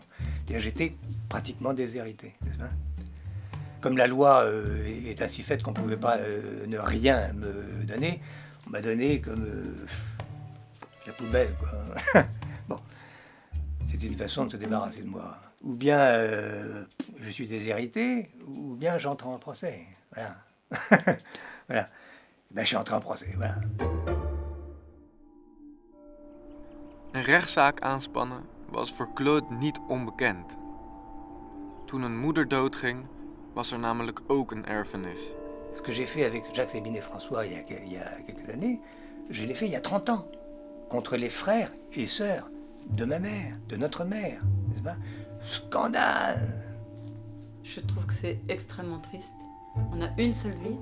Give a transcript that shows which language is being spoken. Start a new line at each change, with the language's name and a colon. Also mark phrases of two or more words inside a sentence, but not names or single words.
French: J'étais pratiquement déshérité, n'est-ce pas? Comme la loi est ainsi faite qu'on ne pouvait pas ne rien me donner, on m'a donné comme la poubelle, quoi. Bon, c'était une façon de se débarrasser de moi. Ou bien je suis déshérité, ou bien j'entre en procès. Voilà. Voilà. Ben, je suis entré en procès, voilà.
Dutch: Een rechtszaak aanspannen was voor Claude niet onbekend. Toen een moeder doodging, was er namelijk ook een erfenis.
French: Ce que j'ai fait avec Jacques, Sabine et François il y a quelques années, je l'ai fait il y a 30 ans, contre les frères et sœurs de ma mère, de notre mère, n'est-ce pas? Scandale! Je trouve que c'est extrêmement triste. On a une seule vie.